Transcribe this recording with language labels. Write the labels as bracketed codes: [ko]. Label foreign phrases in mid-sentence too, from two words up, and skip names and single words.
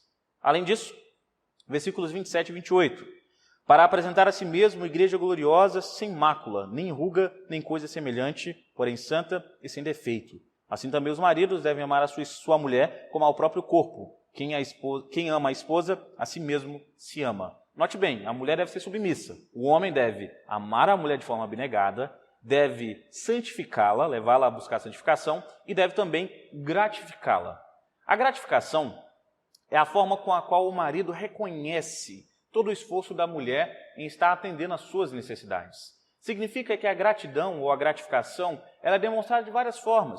[pt] Além disso, versículos 27 e 28, para apresentar a si mesmo igreja gloriosa, sem mácula, nem ruga, nem coisa semelhante, porém santa e sem defeito. Assim também os maridos devem amar a sua mulher como ao próprio corpo. Quem ama a esposa, a si mesmo se ama. Note bem, a mulher deve ser submissa. O homem deve amar a mulher de forma abnegada, deve santificá-la, levá-la a buscar a santificação e deve também gratificá-la. A gratificação é a forma com a qual o marido reconhece todo o esforço da mulher em estar atendendo às suas necessidades. Significa que a gratidão ou a gratificação ela é demonstrada de várias formas.